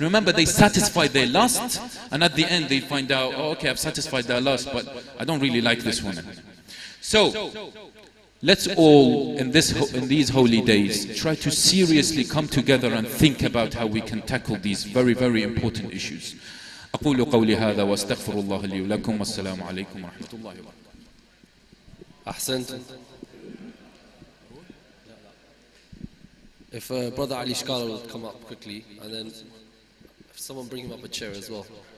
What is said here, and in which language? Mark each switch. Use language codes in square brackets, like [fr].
[en] Remember, they satisfied their lust and at the end they find out, oh, okay, I've satisfied their lust, but I don't really like this woman. So, let's all, in these holy days, try to seriously come together and think about how we can tackle these very, very important issues. [ar] أقول قولي هذا وأستغفر الله لي ولكم والسلام عليكم ورحمة الله وبركاته. أحسنت. [en] If Brother Ali Shkala would come up quickly, and then if someone bring him up a chair as well.